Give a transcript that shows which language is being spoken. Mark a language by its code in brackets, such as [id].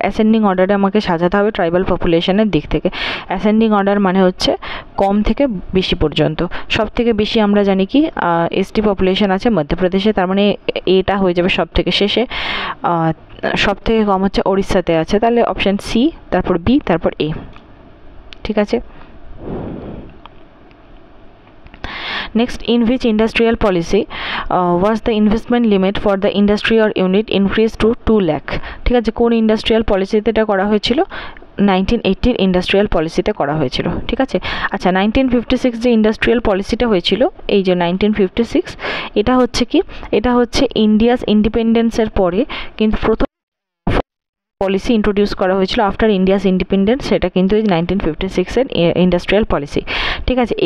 [bn] Ascending অর্ডারে আমাকে সাজাতে হবে ট্রাইবাল পপুলেশনের দিক থেকে। অ্যাসেন্ডিং অর্ডার মানে হচ্ছে কম থেকে বেশি পর্যন্ত। সব থেকে বেশি আমরা জানি কি এসটি পপুলেশন আছে মধ্যপ্রদেশে, তার মানে এটা হয়ে যাবে সব থেকে শেষে। সব থেকে কম হচ্ছে ওড়িশাতে আছে, তাহলে অপশান সি, তারপর বি, তারপর এ, ঠিক আছে। [en] Next, in which industrial policy was the investment limit for the industry or unit increased to 2 lakh? [bn] ঠিক আছে, কোন ইন্ডাস্ট্রিয়াল পলিসিতে এটা করা হয়েছিল? 1980 ইন্ডাস্ট্রিয়াল পলিসিতে করা হয়েছিল, ঠিক আছে। আচ্ছা, 1956 যে ইন্ডাস্ট্রিয়াল পলিসিটা হয়েছিল, এই যে 1956, এটা হচ্ছে কি? এটা হচ্ছে ইন্ডিয়াস ইন্ডিপেন্ডেন্সের পরে কিন্তু প্রথম পলিসি ইন্ট্রোডিউস করা হয়েছিল আফটার ইন্ডিয়াস ইন্ডিপেন্ডেন্স, সেটা কিন্তু এই 1956-এর ইন্ডাস্ট্রিয়াল পলিসি, ঠিক আছে।